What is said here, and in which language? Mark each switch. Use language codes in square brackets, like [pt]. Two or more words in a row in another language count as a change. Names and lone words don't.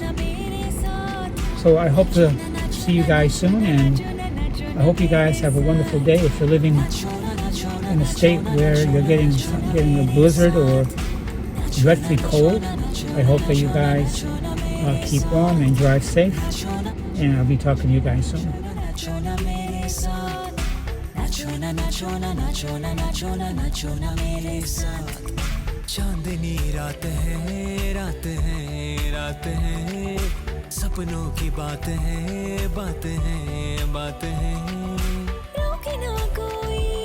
[en] So I hope to see you guys soon, and I hope you guys have a wonderful day. If you're living in a state where you're getting a blizzard or dreadfully cold, I hope that you guys keep warm and drive safe, and I'll be talking to you guys soon. [hi] चांदनी रात है रात है रात है सपनों की बात है बात है बात है रोके ना कोई